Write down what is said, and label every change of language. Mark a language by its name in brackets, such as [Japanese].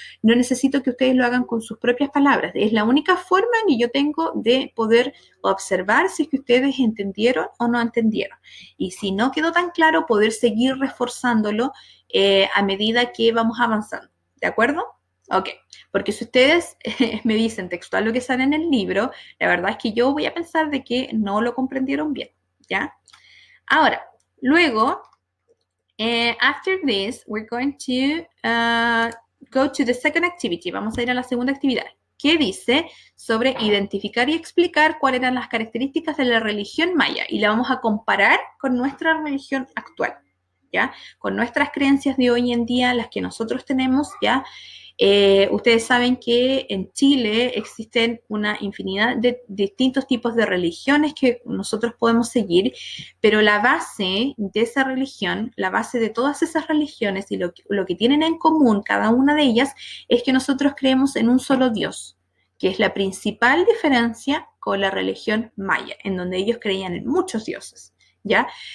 [Spanish] No necesito que ustedes lo hagan con sus propias palabras. Es la única forma que yo tengo de poder observar si es que ustedes entendieron o no entendieron. Y si no quedó tan claro, poder seguir reforzándolo a medida que vamos avanzando. ¿de acuerdo? Ok, porque si ustedes me dicen textual lo que sale en el libro, la verdad es que yo voy a pensar de que no lo comprendieron bien, ¿ya? Ahora, luego, [English] after this, we're going to go to the second activity. [Spanish] Vamos a ir a la segunda actividad, que dice sobre identificar y explicar cuáles eran las características de la religión maya y la vamos a comparar con nuestra religión actual, ¿ya? Con nuestras creencias de hoy en día, las que nosotros tenemos, ¿ya? Ustedes saben que en Chile existen una infinidad de distintos tipos de religiones que nosotros podemos seguir, pero la base de esa religión, la base de todas esas religiones y lo que tienen en común cada una de ellas es que nosotros creemos en un solo Dios, que es la principal diferencia con la religión maya, en donde ellos creían en muchos dioses, ¿ya?